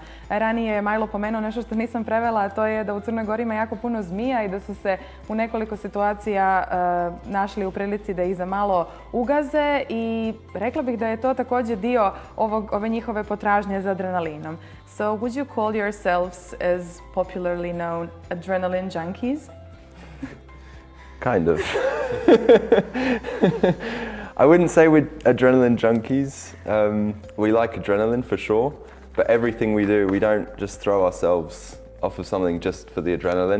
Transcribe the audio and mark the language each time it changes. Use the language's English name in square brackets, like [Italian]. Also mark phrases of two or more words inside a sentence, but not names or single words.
[Croatian] Ranije je Milo pomenuo nešto što nisam prevela, a to je da u Crnoj Gori ima jako puno zmija i da su se u nekoliko situacija našli u prilici da ih za malo ugaze, i rekla bih da je to također dio ove njihove potražnje za adrenalinom. [English] So would you call yourselves, as popularly known, adrenaline junkies? Kind of. I wouldn't say we're adrenaline junkies. We like adrenaline for sure, but everything we do, we don't just throw ourselves off of something just for the adrenaline.